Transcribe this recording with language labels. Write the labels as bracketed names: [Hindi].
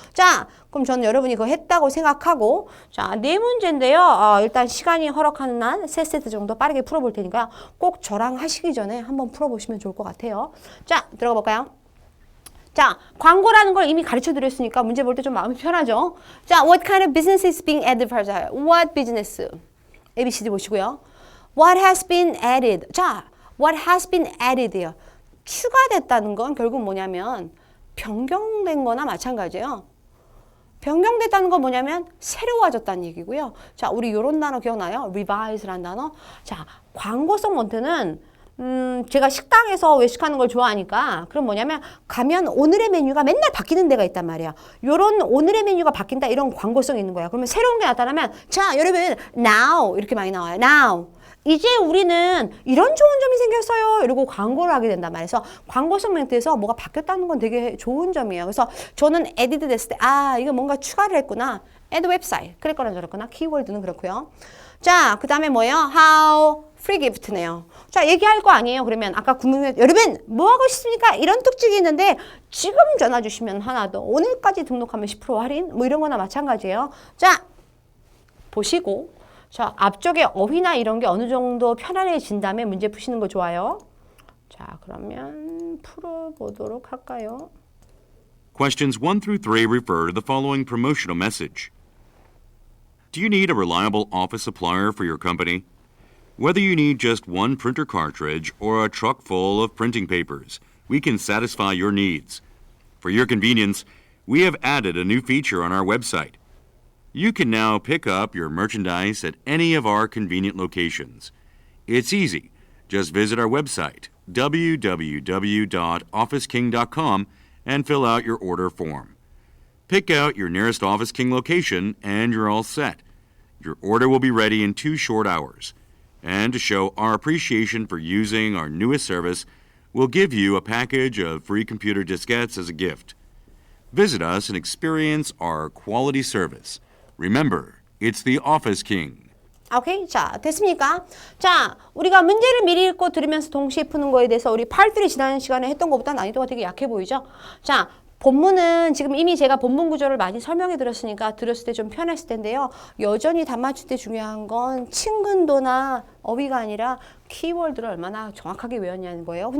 [Korean] 자, 그럼 저는 여러분이 그거 했다고 생각하고 자, 네 문제인데요. 일단 시간이 허락하는 한 3세트 정도 빠르게 풀어볼 테니까 꼭 저랑 하시기 전에 한번 풀어보시면 좋을 것 같아요. 자, 들어가 볼까요? 자, 광고라는 걸 이미 가르쳐 드렸으니까 문제 볼 때 좀 마음이 편하죠. [English] 자, what kind of business is being advertised? What business? ABCD [Korean] 보시고요. [English] What has been added? 자, what has been added요. [Korean] 추가됐다는 건 결국 뭐냐면 변경된 거나 마찬가지예요. 변경됐다는 건 뭐냐면 새로워졌다는 얘기고요. 자, 우리 요런 단어 기억나요? revise라는 단어. 자, 광고성 멘트는 제가 식당에서 외식하는 걸 좋아하니까 그럼 뭐냐면 가면 오늘의 메뉴가 맨날 바뀌는 데가 있단 말이야. 요런 오늘의 메뉴가 바뀐다 이런 광고성이 있는 거야. 그러면 새로운 게 나타나면 자, 여러분 now 이렇게 많이 나와요. [English] now. [Korean] 이제 우리는 이런 좋은 점이 생겼어요. 이러고 광고를 하게 된단 말이에요. 그래서 광고성 멘트에서 뭐가 바뀌었다는 건 되게 좋은 점이에요. 그래서 저는 added 됐을 때 이거 뭔가 추가를 했구나. add 웹사이트. 그랬거나 저랬거나 키워드는 그렇고요. 자, 그 다음에 뭐예요? [English] how free gift [Korean] 네요. 자, 얘기할 거 아니에요. 그러면 아까 구문에 여러분 뭐 하고 싶습니까? 이런 특징이 있는데 지금 전화 주시면 하나 더 오늘까지 등록하면 10% 할인 뭐 이런 거나 마찬가지예요. 자, 보시고 자, 앞쪽에 어휘나 이런 게 어느 정도 편안해진다면 문제 푸시는 거 좋아요. 자, 그러면 풀어보도록 할까요? [English] Questions 1 through 3 refer to the following promotional message. Do you need a reliable office supplier for your company? Whether you need just one printer cartridge or a truck full of printing papers, we can satisfy your needs. For your convenience, we have added a new feature on our website. You can now pick up your merchandise at any of our convenient locations. It's easy. Just visit our website, www.officeking.com, and fill out your order form. Pick out your nearest Office King location, and you're all set. Your order will be ready in 2 short hours. And to show our appreciation for using our newest service, we'll give you a package of free computer diskettes as a gift. Visit us and experience our quality service. Remember, it's the Office King. [Korean] 오케이. 자, 됐습니까? 자, 우리가 문제를 미리 읽고 들으면서 동시에 푸는 거에 대해서 우리 파트들이 지난 시간에 했던 것보다 난이도가 되게 약해 보이죠? 자, 본문은 지금 이미 제가 본문 구조를 많이 설명해 드렸으니까 들었을 때 좀 편했을 텐데요. 여전히 답 맞출 때 중요한 건 친근도나 어휘가 아니라 키워드를 얼마나 정확하게 외웠냐는 거예요.